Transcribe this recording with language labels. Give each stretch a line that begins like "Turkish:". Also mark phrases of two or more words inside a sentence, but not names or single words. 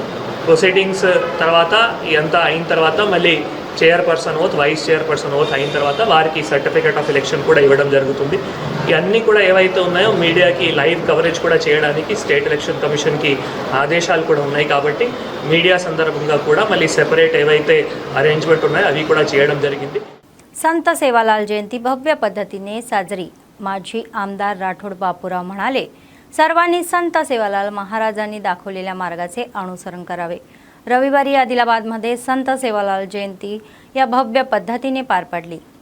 Telugu: ప్రొసీడింగ్స్ తర్వాత ఇదంతా అయిన తర్వాత మళ్ళీ
English: chairperson oath, vice chairperson oath
Telugu: అయిన తర్వాత వారికి
English: certificate of election
Telugu: కూడా ఇవ్వడం జరుగుతుంది। ఇవన్నీ కూడా ఏవైతే ఉన్నాయో మీడియాకి
English: live coverage
Telugu: కూడా చేయడానికి
English: state election commissionకి
Telugu: ఆదేశాలు కూడా ఉన్నాయి కాబట్టి మీడియా సందర్భంగా కూడా మళ్ళీ సెపరేట్ ఏవైతే अरेंजमेंट ఉన్నాయో అవి కూడా చేయడం జరిగింది।
Marathi: संत सेवालाल जयंती भव्य पद्धतीने साजरी। माजी आमदार राठोड बापूराव म्हणाले, सर्वांनी संत सेवालाल महाराजांनी दाखवलेल्या मार्गाचे अनुसरण करावे। रविवारी आदिलाबादमध्ये संत सेवालाल जयंती या भव्य पद्धतीने पार पडली।